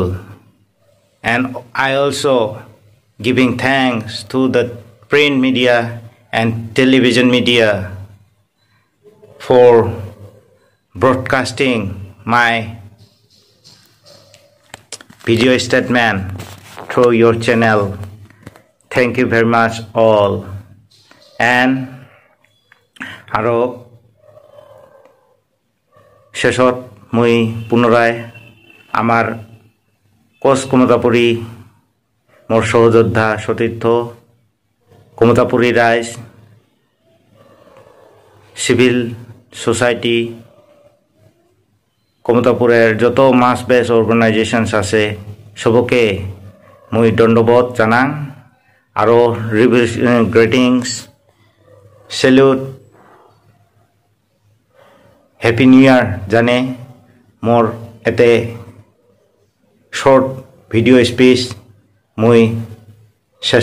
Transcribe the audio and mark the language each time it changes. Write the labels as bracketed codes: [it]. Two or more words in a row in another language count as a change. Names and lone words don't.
[en] And I also giving thanks to the print media and television media for broadcasting my video statement through your channel thank you very much all. [as] And আৰু শেষত মই পুনৰাই আমাৰ কোচ কমতাপুৰী মোৰ সহযোদ্ধা সতীৰ্থ কমতাপুৰী ৰাইজ [en] civil society [rkt] কমতাপুরের যত [en] mass base organisations [rkt] আছে সবকে মই ধন্যবাদ জানাং আর [en] greetings salute happy new year [rkt] জানে মোর এতে [en] short video speech [rkt] মই শেষ করলাম।